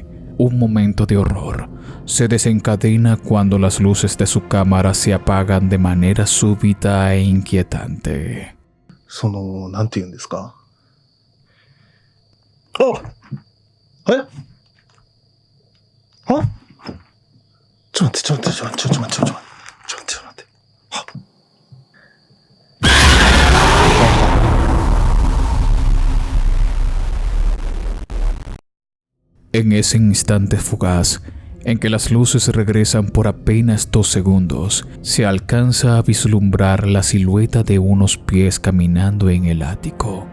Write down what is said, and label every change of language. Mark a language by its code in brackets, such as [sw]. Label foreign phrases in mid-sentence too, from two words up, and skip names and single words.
[es] Un momento de horror se desencadena cuando las luces de su cámara se apagan de manera súbita e inquietante. [ja] なんて言うんですか。あ、え？あ？ちょっと待って。 [es] En ese instante fugaz, en que las luces regresan por apenas 2 segundos, se alcanza a vislumbrar la silueta de unos pies caminando en el ático.